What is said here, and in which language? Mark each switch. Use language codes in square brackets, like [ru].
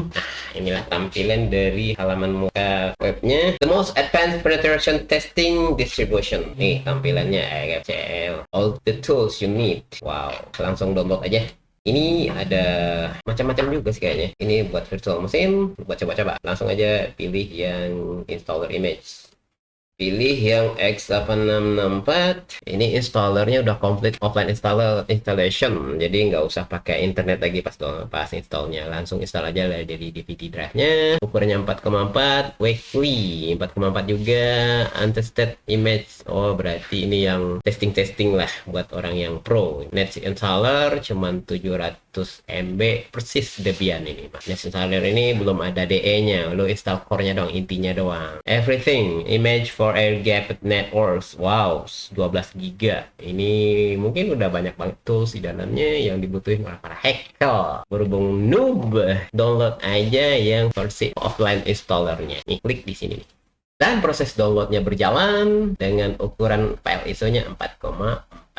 [id] Nah, inilah tampilan dari halaman muka webnya. [en] The most advanced penetration testing distribution. [id] Nih tampilannya XCL. [en] All the tools you need. [id] Wow, langsung download aja. Ini ada macam-macam juga sih kayaknya. Ini buat virtual machine, buat coba-coba. Langsung aja pilih yang installer image. Pilih yang X8664. Ini installernya udah komplit offline installation. Jadi nggak usah pakai internet lagi pas installnya. Langsung install aja lah dari DVD drive-nya. Ukurannya 4,4, weekly 4,4 juga. Untested image. Oh, berarti ini yang testing-testing lah buat orang yang pro. Net installer cuman 700 MB persis Debian ini. Net installer ini belum ada DE-nya. Lo install core-nya doang, intinya doang. [en] Everything, image for air gapped networks. [id] Wow, 12 giga. Ini mungkin udah banyak banget tools di dalamnya yang dibutuhin oleh para hacker. Berhubung noob, download aja yang versi offline installernya. Nih, klik di sini. Dan proses downloadnya berjalan dengan ukuran file ISO-nya 4,4.